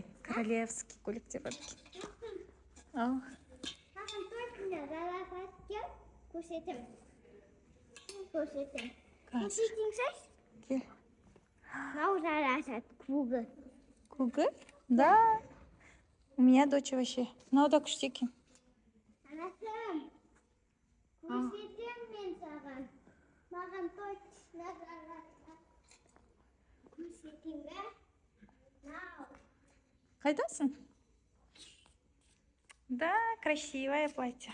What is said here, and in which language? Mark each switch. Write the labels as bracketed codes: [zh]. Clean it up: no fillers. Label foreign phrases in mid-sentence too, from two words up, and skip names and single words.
[kk] Королевский көйлектер бар екен. Ал. Маған точно жарасады деп көрсетім. Көрсетім. Көрсетіңсіз? Кел. Мынау жарасады, кугы. Кугы? Да. [ru] У меня дочь вообще. [kk] Мынау да күшті екен. Анасым, көрсетем мен саған. Маған точно жарасады. Қайдасың? [ru] Да, красивое платье.